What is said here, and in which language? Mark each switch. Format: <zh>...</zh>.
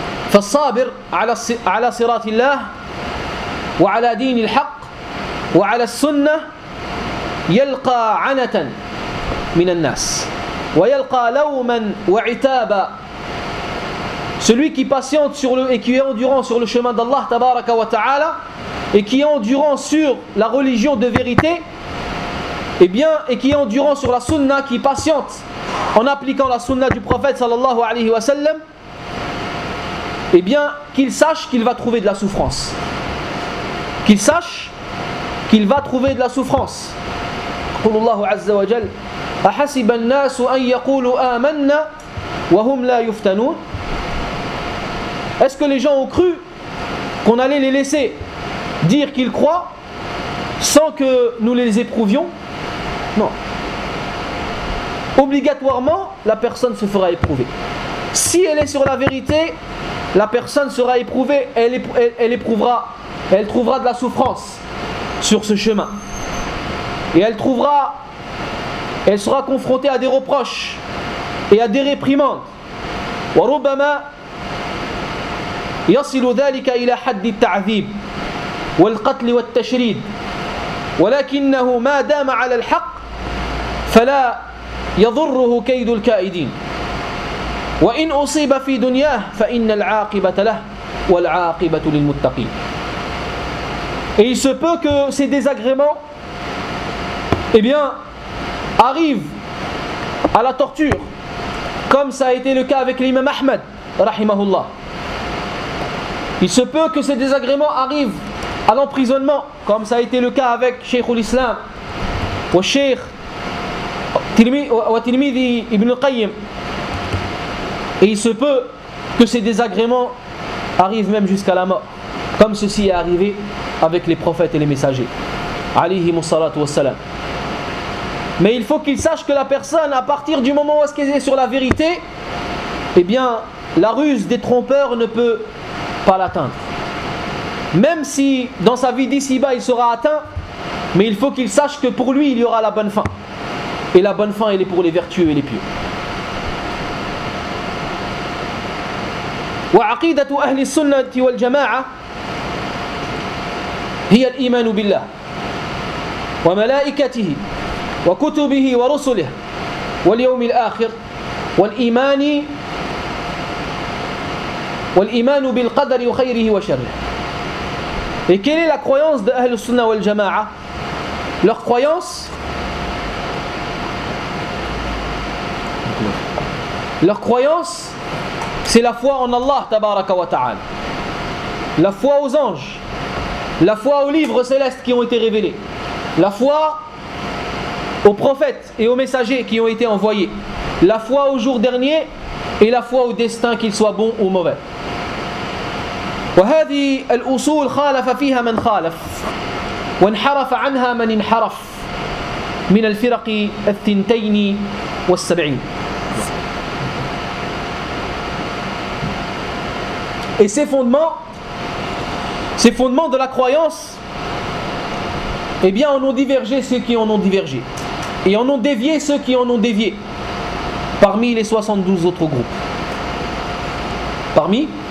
<ar>فالصابر على صراط الله وعلى دين الحق وعلى السنة يلقى عنة من الناس ويلقى لوما وعتابا.</ar> <fr>Celui qui patiente sur le et qui est endurant sur le chemin d'Allah tabaraka wa ta'ala et qui est endurant sur la religion de vérité, eh bien, et qui est endurant sur la sunna, qui patiente en appliquant la sunna du prophète sallallahu alayhi wa sallam, eh bien, qu'il sache qu'il va trouver de la souffrance. Qu'il sache qu'il va trouver de la souffrance.</fr> <ar>قول الله عز وجل أحسب الناس أن يقولوا آمنا وهم لا يفتنون.</ar> <fr>Est-ce que les gens ont cru qu'on allait les laisser dire qu'ils croient sans que nous les éprouvions? Non. Obligatoirement, la personne se fera éprouver. Si elle est sur la vérité, la personne sera éprouvée, elle éprouvera, elle trouvera de la souffrance sur ce chemin. Et elle sera confrontée à des reproches et à des réprimandes.</fr> <ar>Wa rubbama yasilu dhalika ila hadd at-ta'dhib wal-qatl wat-tashrid. ولكنه ما دام على الحق فلا يضره كيد الكائدين وإن أصيب في دنياه فإن العاقبة له والعاقبة للمتقين.</ar> <fr>Et il se peut que ces désagréments arrivent à la torture, comme ça a été le cas avec l'imam Ahmed rahimahullah. Il se peut que ces désagréments arrivent à l'emprisonnement, comme ça a été le cas avec Cheikh al-Islam ou Cheikh Tirmidhi ibn al-Qayyim. Et il se peut que ces désagréments arrivent même jusqu'à la mort, comme ceci est arrivé avec les prophètes et les messagers alayhi musallatu wassalam. Mais il faut qu'il sache que la personne, à partir du moment où elle est sur la vérité, la ruse des trompeurs ne peut pas l'atteindre. Même si dans sa vie d'ici-bas il sera atteint, mais il faut qu'il sache que pour lui il y aura la bonne fin. Et la bonne fin, elle est pour les vertueux et les pieux.</fr> <ar>وعقيدة أهل السنة والجماعة هي الإيمان بالله وملائكته وكتبه ورسله واليوم الآخر والإيمان بالقدر وخيره وشره.</ar> <fr>Et quelle est la croyance de Ahl al-Sunnah wal Jama'a? Leur croyance, c'est la foi en Allah tabaraka wa ta'ala, la foi aux anges, la foi aux livres célestes qui ont été révélés, la foi aux prophètes et aux messagers qui ont été envoyés, la foi au jour dernier et la foi au destin, qu'il soit bon ou mauvais.</fr> <ar>وهذه الأصول خالف فيها من خالف وانحرف عنها من انحرف من الفرق الثنتين والسبعين.</ar> <fr>Et ces fondements de la croyance, en ont divergé ceux qui en ont divergé, et en ont dévié ceux qui en ont dévié parmi les 72 autres groupes.</fr>